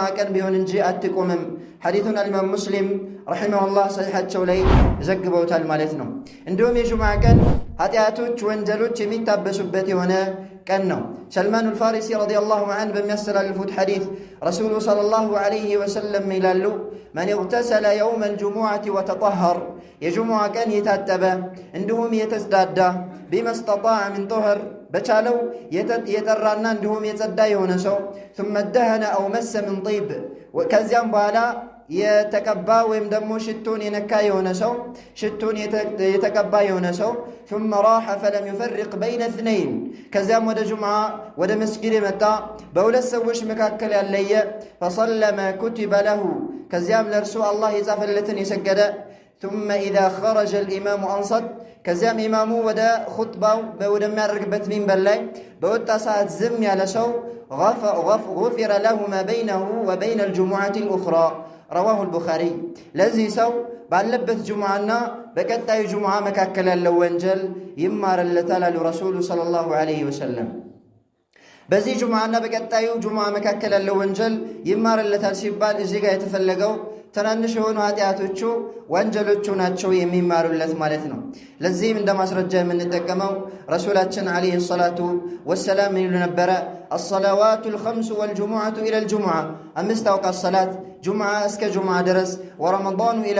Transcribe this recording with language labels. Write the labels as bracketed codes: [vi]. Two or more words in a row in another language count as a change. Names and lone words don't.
[am] ቀን ቢሆን እንጂ አትቆምም። ሐዲቱን አልኢማም ሙስሊም ረሒመሁላህ ሰሒሓቸው ላይ ዘግበውታል ማለት ነው። እንዲሁም የጁሙዓ ቀን ኃጢአቶች ወንጀሎች የሚታበሱበት የሆነ ቀን ነው። ሰልማኑል ፋሪሲ [ar] رضي الله عنه [am] በሚያስተላልፉት ሐዲስ ረሱሉ [ar] صلى الله عليه وسلم [am] ይላሉ [ar] من اغتسل يوم الجمعة وتطهر [am] የጁሙዓ ቀን የታጠበ እንዲሁም የተጽዳዳ [ar] بما استطاع من طهر [am] በቻለው የጠራና እንዲሁም የጸዳ የሆነ ሰው [ar] ثم دهن أو مس من طيب [am] ከዚያም በኋላ የተቀባ ወይም ደግሞ ሽቱን የነካ የሆነ ሰው ሽቱን የተቀባ የሆነ ሰው [ar] ثم راح فلم يفرق بين اثنين [am] ከዚያም ወደ ጁሙዓ ወደ መስጊድ የመጣ በሁለት ሰዎች መካከል ያለየ [ar] فصلى ما كتب له [am] ከዚያም ለእርሱ አላህ የጻፈለትን የሰገደ [ar] ثم إذا خرج الإمام أنصت [am] ከዚያም ኢማሙ ወደ ኹጥባው ወደሚያደርግበት ሚንበር ላይ በወጣ ሰዓት ዝም ያለ ሰው [ar] غفر له ما بينه وبين الجمعة الأخرى رواه البخاري [am] ለዚህ ሰው ባለበት ጁሙዓና በቀጣዩ ጁሙዓ መካከል ያለው ወንጀል ይማርለታል አሉ ረሱሉ [ar] صلى الله عليه وسلم። [am] በዚህ ጁሙዓና በቀጣዩ ጁሙዓ መካከል ያለው ወንጀል ይማርለታል ሲባል እዚህ ጋር የተፈለገው ትናንሽ የሆኑ ኃጢአቶቹ ወንጀሎቹ ናቸው የሚማሩለት ማለት ነው። ለዚህም እንደ ማስረጃ የምንጠቀመው ረሱላችን [ar] عليه الصلاة والسلام [am] ይሉ ነበረ [ar] الصلوات الخمس والجمعة إلى الجمعة፣ [am] 5 አውቃት ሰላት ጁሙዓ እስከ ጁሙዓ ድረስ፣ [ar] ورمضان إلى